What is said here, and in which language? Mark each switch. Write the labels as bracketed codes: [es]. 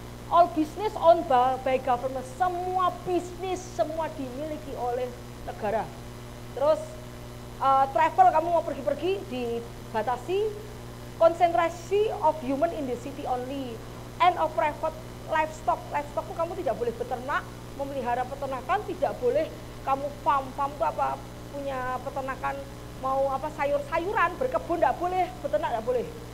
[en] All business owned by government. [id] Semua bisnis, semua dimiliki oleh negara. Terus travel, kamu mau pergi-pergi dibatasi. [en] Konsentrasi of human in the city only. And of private livestock. [id] Livestock itu kamu tidak boleh beternak, memelihara peternakan, tidak boleh kamu farm itu apa, punya peternakan, mau apa sayur-sayuran, berkebun tidak boleh, beternak tidak boleh.